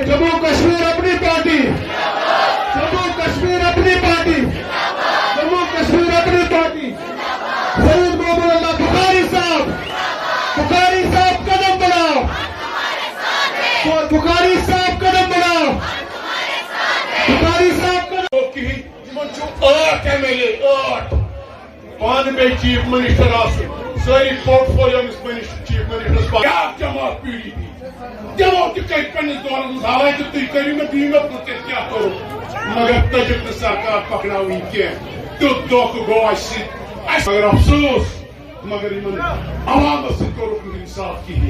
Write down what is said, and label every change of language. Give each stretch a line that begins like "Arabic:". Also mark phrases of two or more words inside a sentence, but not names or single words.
Urdu: جموں کشمیر اپنی پارٹی, جموں کشمیر اپنی پارٹی, جموں کشمیر اپنی پارٹی. سید محمد اللہ بخاری صاحب, بخاری صاحب قدم بڑھاؤ, بخاری صاحب قدم بڑھاؤ, بخاری صاحب قدم.
Kashmiri: 8 MLA 8 پانہٕ بیٚیہِ
English: chief minister
Kashmiri: آسُن سٲری پورٹفولیو
English: chief ministers
Kashmiri: بیٛاکھ جماعت PDP دِمو تہِ کٔرۍ پننِس دورس منٛز حالانکہِ تُہۍ کٔرِو مےٚ دِیِو مےٚ پرٛژھِتھ کیٛاہ کوٚرُو مگر تٔجِکھ نہٕ سرکار پکناوٕنۍ کینٛہہ. تیُتھ دھوکہٕ گوٚو اَسہِ سۭتۍ اَسہِ مگر افسوس مگر یِمن عوامس سۭتۍ کوٚرُکھ نہٕ انصاف کِہیٖنۍ.